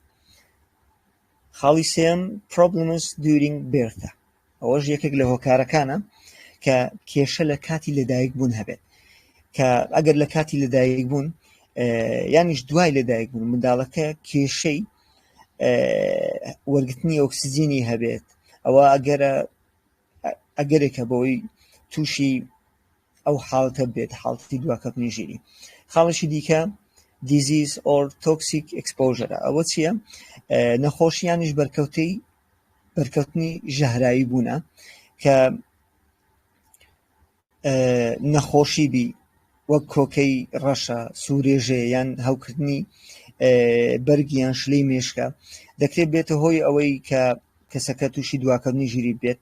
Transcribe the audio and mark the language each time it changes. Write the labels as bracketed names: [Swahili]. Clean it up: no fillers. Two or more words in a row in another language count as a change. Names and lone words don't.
[Central Kurdish] خاڵی سێم [English] problems during birth. [Central Kurdish] ئەوەش یەکێک لە هۆکارەکانە کە کێشە لە کاتی لەدایک بوون هەبێت، کە ئەگەر لە کاتی لەدایک بوون یانیش دوای لەدایک بوون منداڵەکە کێشەی وەرگرتنی ئۆکسیجینی هەبێت، ئەوە ئەگەرێکە بۆی تووشی ئەو حاڵەتە بێت، حاڵەتی دواکەوتنی ژیری. خاڵشی دیکە [English] disease or toxic exposure. [Central Kurdish] ئەوە چییە؟ نەخۆشیانیش بەرکەوتنی ژەهرایی بوونە کە نەخۆشی بی وەک کۆکەی ڕەشە، سوورێژێ یان هەوکردنی بەرگیان شلەی مێشکە دەکرێت بێتە هۆی ئەوەی کە کەسەکە تووشی دواکەوتنی ژیری بێت.